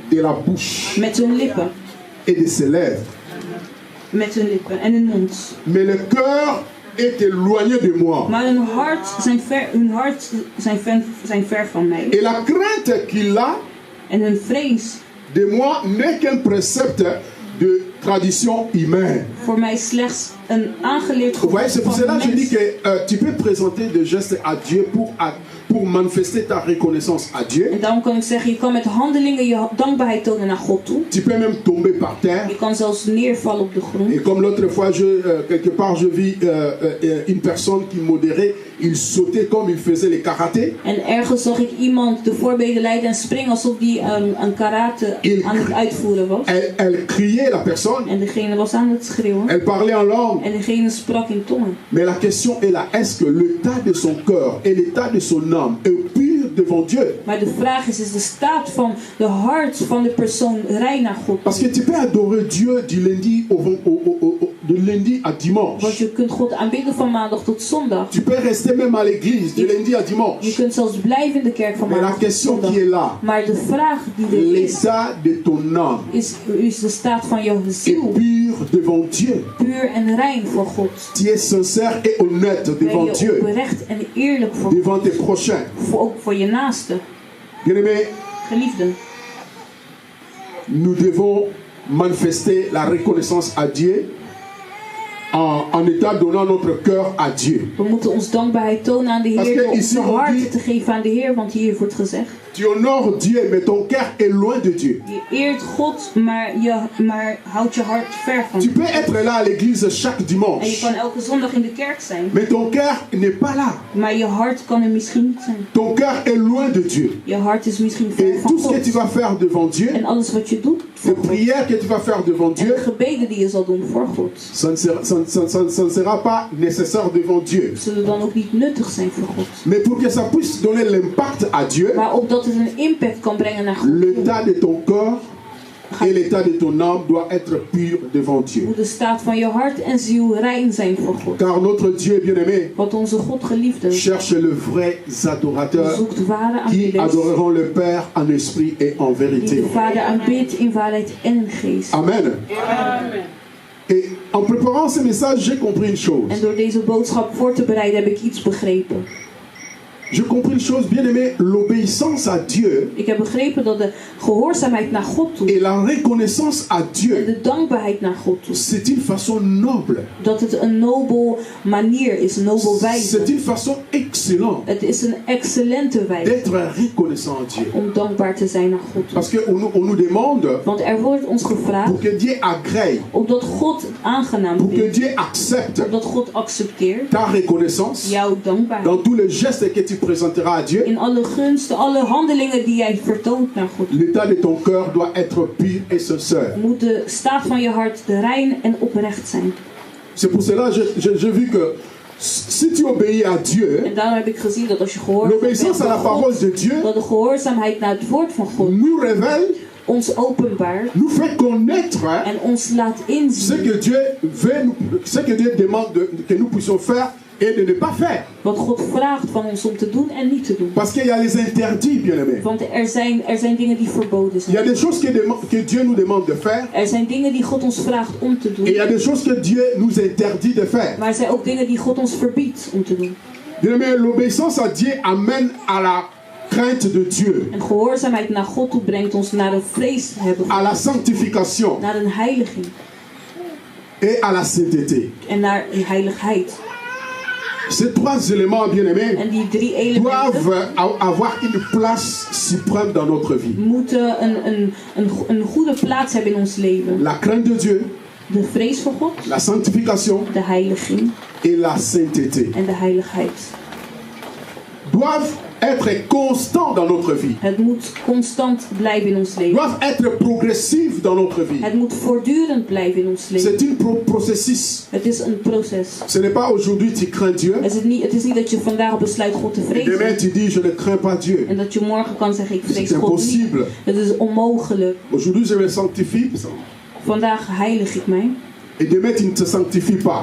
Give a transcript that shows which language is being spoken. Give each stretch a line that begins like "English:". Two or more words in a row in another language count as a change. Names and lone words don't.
French: de la bouche
Dutch: Met hun lippen.
French: et de ses lèvres.
Dutch: Met hun lippen en hun mond.
French: Mais le cœur est éloigné de moi.
Dutch: Maar hun hart zijn ver van mij.
French: Et la crainte qu'il a
Dutch: En hun vrees
French: de moi n'est qu'un précepte de tradition humaine.
Dutch: voor mij slechts een aangeleerd
French: Vous voyez, c'est pour
Dutch: gevoel
French: cela
Dutch: van
French: que je dis
Dutch: mens.
French: que tu peux présenter des gestes à Dieu pour manifester ta reconnaissance à Dieu.
Dutch: En daarom kan ik zeggen, je kan met handelingen je dankbaarheid tonen naar God toe.
French: Tu peux même tomber par terre.
Dutch: Je kan zelfs neervallen op de grond.
French: Et comme l'autre fois, quelque part, je vis une personne qui modérait, il sautait comme il faisait les karatés.
Dutch: En ergens zag ik iemand de voorbeden leiden en springen alsof die een karate aan het uitvoeren was.
French: Elle criait, la personne.
Dutch: En degene was aan het schreeuwen.
French: Elle parlait en langue.
Dutch: En degene sprak in tongen.
French: Mais la question est là, est-ce que l'état de son cœur et l'état de son âme est pur devant Dieu?
Dutch: Maar de vraag is de staat van de hart van de persoon rein naar God?
French: Parce que tu peux adorer Dieu du lundi de lundi à dimanche.
Dutch: Want je kunt God aanbidden van maandag tot zondag.
French: Tu peux rester même à l'église du lundi à
Dutch: Je
French: dimanche.
Dutch: kunt zelfs blijven in de kerk van
French: Mais la
Dutch: maandag tot
French: question
Dutch: zondag.
French: qui est là,
Dutch: Maar de vraag die er is,
French: l'état de ton âme
Dutch: is de staat van jouw
French: est
Dutch: ziel
French: pur devant Dieu.
Dutch: puur en rein voor God.
French: Tu es sincère et honnête
Dutch: Ben
French: devant
Dutch: je
French: Dieu,
Dutch: oprecht en eerlijk voor God.
French: devant tes prochains.
Dutch: Ook voor je naaste.
French: Bien-aimés,
Dutch: Geliefden,
French: nous devons manifester la reconnaissance à Dieu en état donnant notre cœur à Dieu.
Dutch: we moeten ons dankbaarheid tonen aan de
French: Parce
Dutch: Heer
French: que
Dutch: door
French: ici
Dutch: onze
French: on
Dutch: hart
French: dit-
Dutch: te geven aan de Heer, want hier wordt gezegd.
French: Tu honores Dieu, mais ton cœur est loin de Dieu.
Dutch: Je eert God, maar houdt je hart ver van
French: Tu
Dutch: God.
French: peux être là à l'église chaque
Dutch: En je
French: dimanche,
Dutch: kan elke zondag in de kerk zijn,
French: mais ton cœur n'est pas là.
Dutch: maar je hart kan er misschien niet zijn.
French: Ton cœur est loin de Dieu.
Dutch: Je hart is misschien ver
French: Et
Dutch: van
French: tout ce que tu
Dutch: God.
French: vas faire devant Dieu,
Dutch: En alles wat je doet
French: les
Dutch: voor God,
French: prières que tu vas faire devant
Dutch: en
French: Dieu,
Dutch: de gebeden die je zal doen voor God,
French: ça ne sera pas nécessaire devant Dieu.
Dutch: zullen dan ook niet nuttig zijn voor God.
French: Mais pour que ça puisse donner l'impact à Dieu,
Dutch: Maar opdat het een impact kan brengen naar God,
French: l'état de ton corps et l'état de ton âme doit être pur devant Dieu.
Dutch: moet de staat van je hart en ziel rein zijn voor God.
French: Car notre Dieu bien-aimé
Dutch: Want onze God geliefde
French: cherche le vrais adorateurs
Dutch: zoekt ware
French: qui
Dutch: aanbidders
French: adoreront le Père en esprit et en
Dutch: die
French: vérité.
Dutch: de Vader aanbidt in waarheid en in geest. Amen.
French: Et en préparant ce message, j'ai compris une chose.
Dutch: En door deze boodschap voor te bereiden heb ik iets begrepen.
French: J'ai compris une chose, bien-aimé, l'obéissance à Dieu
Dutch: Ik heb begrepen dat de gehoorzaamheid naar God toe
French: et la reconnaissance à
Dutch: en
French: Dieu,
Dutch: de dankbaarheid naar God toe,
French: c'est une façon noble.
Dutch: dat het een nobel manier is, een nobel wijze.
French: C'est une façon excellente
Dutch: Het is een excellente wijze
French: d'être reconnaissant à Dieu.
Dutch: om dankbaar te zijn naar God toe.
French: Parce qu'on nous demande
Dutch: Want er wordt ons gevraagd
French: pour que Dieu agrée,
Dutch: opdat God het aangenaam
French: pour que
Dutch: vindt,
French: Dieu accepte
Dutch: opdat God accepteert
French: ta reconnaissance
Dutch: jouw dankbaarheid.
French: dans tous les gestes que tu présenteras à Dieu.
Dutch: In alle gunsten, alle handelingen die jij vertoont naar God,
French: L'état de ton cœur doit être pur et sincère.
Dutch: moet de staat van je hart de rein en oprecht zijn.
French: C'est pour cela que j'ai vu que si tu obéis à Dieu,
Dutch: En daarom heb ik gezien dat als je gehoorzaam bent
French: l'obéissance à la
Dutch: aan
French: parole
Dutch: God,
French: de Dieu
Dutch: dat de gehoorzaamheid naar het woord van God
French: nous révèle,
Dutch: ons openbaart
French: nous fait connaître
Dutch: en ons laat
French: ce
Dutch: inzien
French: que Dieu veut, ce que Dieu demande que nous puissions faire et de ne pas faire.
Dutch: wat God vraagt van ons om te doen en niet te doen.
French: Parce qu'il y a les interdits, bien-aimés.
Dutch: Want er zijn dingen die verboden
French: Il y a
Dutch: zijn.
French: des choses que Dieu nous demande de faire
Dutch: Er zijn dingen die God ons vraagt om te
French: et il y a
Dutch: doen.
French: des choses que Dieu nous interdit de faire.
Dutch: Maar er zijn ook dingen die God ons verbiedt om te doen.
French: Bien-aimés, l'obéissance à Dieu amène à la crainte de Dieu,
Dutch: En gehoorzaamheid naar God toe brengt ons naar een vrees te hebben,
French: à la sanctification
Dutch: naar een heiliging
French: et à la sainteté.
Dutch: en naar een heiligheid.
French: Ces trois éléments, bien-aimés,
Dutch: En die drie elementen
French: doivent avoir une place suprême dans notre vie.
Dutch: moeten een goede plaats hebben in ons leven.
French: La crainte de Dieu,
Dutch: De vrees voor God,
French: la sanctification
Dutch: de heiliging
French: et la sainteté
Dutch: en de heiligheid.
French: doivent être constants dans notre vie,
Dutch: Het moet constant blijven in ons leven.
French: doivent être progressifs dans notre vie.
Dutch: Het moet voortdurend blijven in ons leven.
French: C'est un processus.
Dutch: Het is een proces.
French: Ce n'est pas aujourd'hui tu crains Dieu
Dutch: Het is niet dat je vandaag besluit God te
French: et demain
Dutch: vrezen.
French: tu dis je ne crains pas Dieu.
Dutch: En dat je morgen kan zeggen ik vrees
French: C'est
Dutch: God niet.
French: impossible.
Dutch: Het is onmogelijk.
French: Aujourd'hui je me sanctifie
Dutch: Vandaag heilig ik mij.
French: et demain tu ne te sanctifies pas.